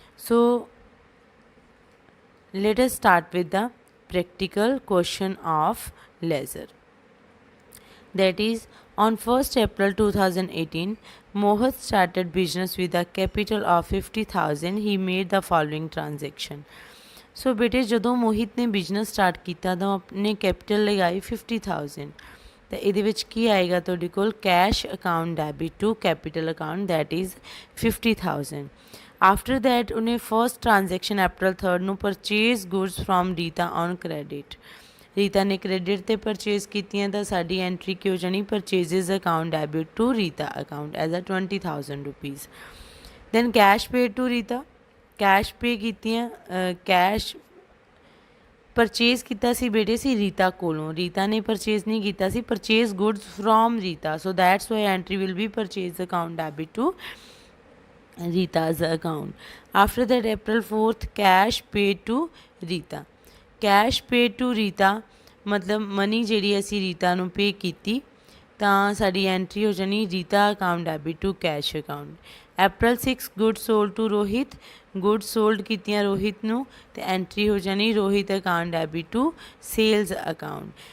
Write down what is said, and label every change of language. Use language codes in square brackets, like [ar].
[en] So let us start with the practical question of laser. That is, on 1st April 2018, Mohit started business with a capital of 50,000. He made the following transaction. [pa] So बेटे ਜਦੋਂ ਮੋਹਿਤ ਨੇ business start ਕੀਤਾ ਤਾਂ ਆਪਣੇ capital ਲਗਾਈ 50,000, ਤਾਂ ਇਹਦੇ ਵਿੱਚ ਕੀ ਆਏਗਾ ਤੁਹਾਡੇ ਕੋਲ [en] cash account debit to capital account, that is [pa] 50,000. [en] after that [pa] ਉਹਨੇ [en] First transaction April 3 ਨੂੰ purchase goods from Rita on credit. [pa] ਰੀਤਾ ਨੇ ਕ੍ਰੈਡਿਟ ਤੇ ਪਰਚੇਜ਼ ਕੀਤੀਆਂ ਤਾਂ ਸਾਡੀ ਐਂਟਰੀ ਕੀ ਹੋ ਜਾਣੀ, [en] Purchases account debit to Rita account as a 20,000 rupees. Then cash paid to Rita, [pa] cash ਪੇ ਕੀਤੀਆਂ, ਕੈਸ਼ ਪਰਚੇਜ਼ ਕੀਤਾ ਸੀ [en] ਬੇਟੇ ਸੀ ਰੀਤਾ ਕੋਲੋਂ, ਰੀਤਾ ਨੇ ਪਰਚੇਜ਼ ਨਹੀਂ ਕੀਤਾ ਸੀ, purchase goods from Rita, so that's why entry will be purchase account debit to Rita's account. After that, April 4th, cash paid to Rita. Cash paid to Rita मतलब money [pa] ਜਿਹੜੀ ਅਸੀਂ ਰੀਤਾ ਨੂੰ ਪੇ ਕੀਤੀ ਤਾਂ ਸਾਡੀ ਐਂਟਰੀ ਹੋ ਜਾਣੀ [en] Rita account debit to cash account. April 6 good sold to Rohit, good sold [pa] ਕੀਤੀਆਂ ਰੋਹਿਤ ਨੂੰ ਤੇ [en] entry [pa] ਹੋ ਜਾਣੀ [en] Rohit account debit to sales account.